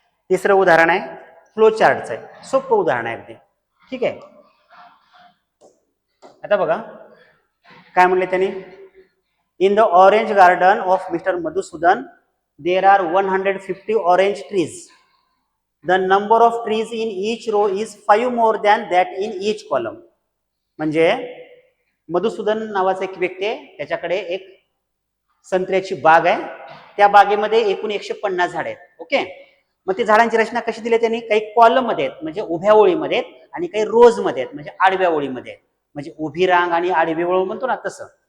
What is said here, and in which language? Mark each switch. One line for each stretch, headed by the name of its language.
Marathi: तिसरं उदाहरण आहे फ्लो चार्टचं आहे. सोपं उदाहरण आहे अगदी. ठीक आहे, आता बघा काय म्हणले त्यांनी.
English: In the orange garden of mister Madhusudan there are 150 orange trees. The number of trees in each row is 5 more than that in each column.
Marathi: म्हणजे मधुसूदन नावाचा एक व्यक्ती आहे, त्याच्याकडे एक संत्र्याची बाग आहे, त्या बागेमध्ये एकूण 150 झाड आहेत. ओके, मग ती झाडांची रचना कशी दिली त्यांनी, काही कॉलम मध्ये आहेत म्हणजे उभ्या ओळीमध्ये आहेत, आणि काही रोज मध्ये आहेत म्हणजे आडव्या ओळीमध्ये आहेत, म्हणजे उभी रांग आणि आडवी ओळ म्हणतो ना तसं.